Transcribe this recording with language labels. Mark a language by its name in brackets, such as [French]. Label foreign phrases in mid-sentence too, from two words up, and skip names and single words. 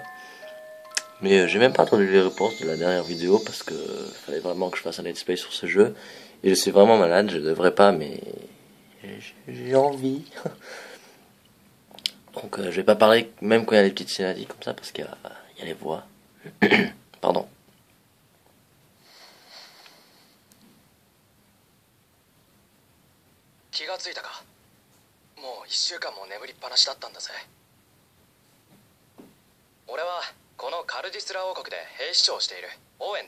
[French] Mais j'ai même pas entendu les réponses de la dernière vidéo parce que fallait vraiment que je fasse un Let's Play sur ce jeu. Et je suis vraiment malade, je devrais pas, mais j'ai envie. Donc je vais pas parler même quand il y a des petites cinématiques comme ça parce qu'il y a les voix. Pardon. [Japanese] 気がついたか。もう1週間も眠りっぱなしだったんだぜ。俺はこのカルディスラ王国で兵士長をしているオーエンだ。